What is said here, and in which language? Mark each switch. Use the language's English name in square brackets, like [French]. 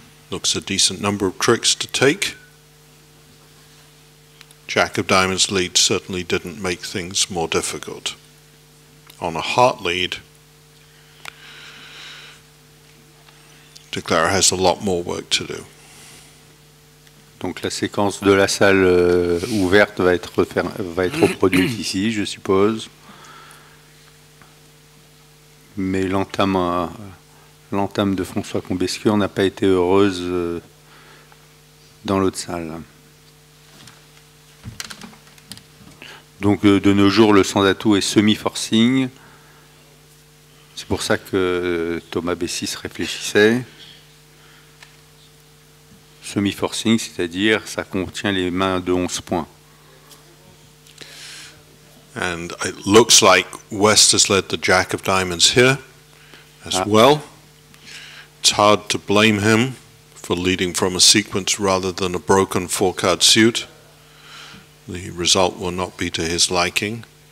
[English] Looks a decent number of tricks to take. Jack of diamonds lead certainly didn't make things more difficult. On a heart lead, Declarer has a lot more work to do. [French] Donc la séquence de la salle ouverte va être reproduite ici, je suppose. Mais l'entame de François Combescure n'a pas été heureuse dans l'autre salle. Donc de nos jours, le sans-atout est semi-forcing. C'est pour ça que Thomas B6 réfléchissait. semi-forcing, c'est-à-dire ça contient les mains de 11 points. [English] And it looks like West has led the Jack of Diamonds here as well. It's hard to blame him for leading from a sequence rather than a broken 4-card suit. The result will not be to his liking.